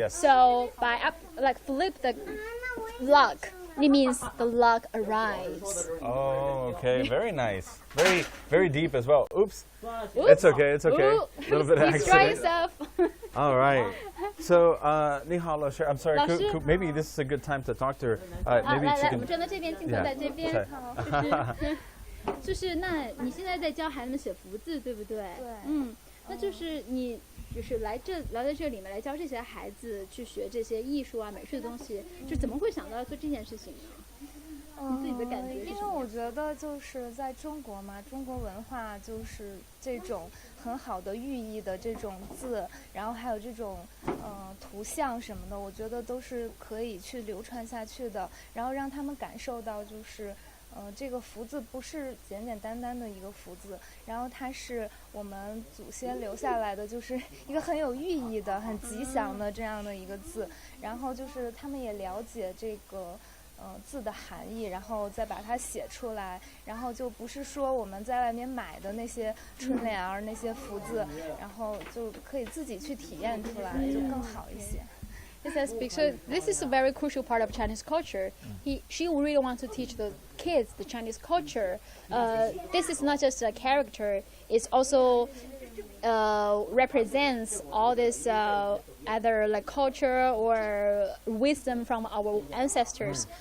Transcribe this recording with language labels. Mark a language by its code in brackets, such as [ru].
[en] So by flip the luck, it means the luck arrives. Oh, okay. Very nice. Very, very deep as well. Oops. It's okay. Ooh. A little bit of Please try accident. yourself. All right. So, [zh] 你好, 老师, [en] I'm sorry. [zh] 老师。 [en] Maybe this is a good time to talk to her. Maybe [zh] 来 [en] she [zh] 来，我 [en] can. [zh] 们站在这边，镜头在这边。就是那你现在在教孩子们写福字，对不对？对。那就是你就是来到这里面来教这些孩子去学这些艺术啊、美术的东西，就怎么会想到做这件事情呢？你自己的感觉是什么？因为我觉得就是在中国嘛，中国文化就是这种很好的寓意的这种字，然后还有这种图像什么的，我觉得都是可以去流传下去的，然后让他们感受到就是。这个福字不是简简单单的一个福字，然后它是我们祖先留下来的，就是一个很有寓意的、很吉祥的这样的一个字。然后就是他们也了解这个字的含义，然后再把它写出来，然后就不是说我们在外面买的那些春联儿、那些福字，然后就可以自己去体验出来，就更好一些。 [en] It says, so this is a very crucial part of Chinese culture. She really wants to teach the kids the Chinese culture. This is not just a character; it also represents all this either like culture or wisdom from our ancestors.